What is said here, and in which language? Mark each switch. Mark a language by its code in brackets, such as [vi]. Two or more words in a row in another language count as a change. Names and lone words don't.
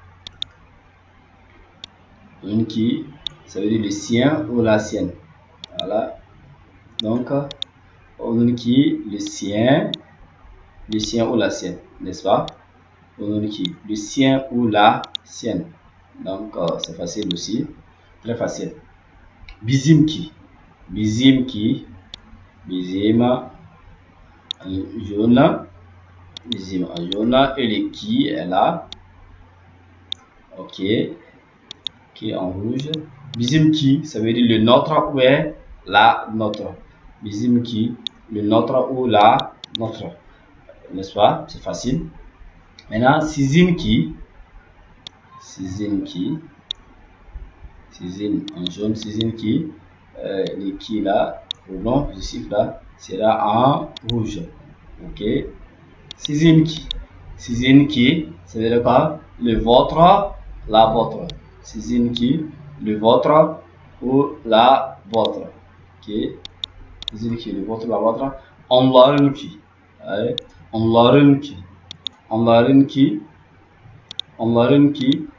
[fr] Onunki, ça veut dire le sien ou la sienne. Voilà. Donc, onunki, le sien ou la sienne, n'est-ce pas? Onunki, le sien ou la sienne. Donc, c'est facile aussi. Très facile. [az] Bizimki. Bizimki. [fr] Bizim en jaune. Bizim en jaune. Et le qui est là. Ok. Qui est en rouge. Bizimki, ça veut dire le nôtre ou est la nôtre. Bizimki, le nôtre ou la nôtre. N'est-ce pas? C'est facile. Maintenant, [az] sizinki. Sizinki. Sizin [fr] en jaune, [az] sizinki. [fr] Le qui là, le nom positif là, sera en rouge. [az] Ok. Sizinki. Sizinki, [fr] ça veut dire quoi? Le vôtre, la vôtre. Sizinki, le vôtre ou la vôtre. Ok. Sizinki, le vôtre, la vôtre. [az] Onlarınki. Onlarınki. Onlarınki. Onlarınki.